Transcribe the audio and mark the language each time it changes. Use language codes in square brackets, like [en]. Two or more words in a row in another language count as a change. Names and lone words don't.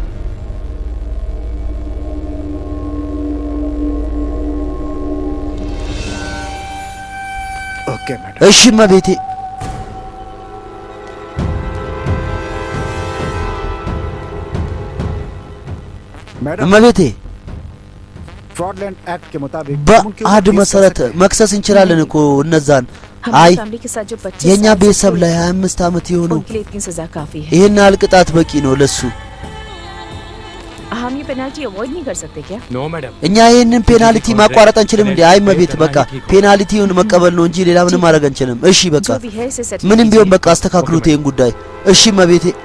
[am] እሺ እመቤቴ። እመቤቴ በአድ መሰረት መክሰስ እንችላለን እኮ እነዛን። አይ የኛ ቤተሰብ ላይ 25 ዓመት የሆነው ይሄን አልቅጣት በቂ ነው ለሱ። [hi] हम ये पेनाल्टी अवॉइड नहीं कर सकते क्या? [en] no madam [am] እኛ ይሄንን ፔናልቲ ማቋረጥ አንችልም እንዴ? አይ መቤት በቃ ፔናልቲውን መቀበል ነው እንጂ ሌላ ምንም ማድረግ አንችልም። እሺ በቃ ምንም ቢሆን በቃ አስተካክሉት ይሄን ጉዳይ። እሺ መቤቴ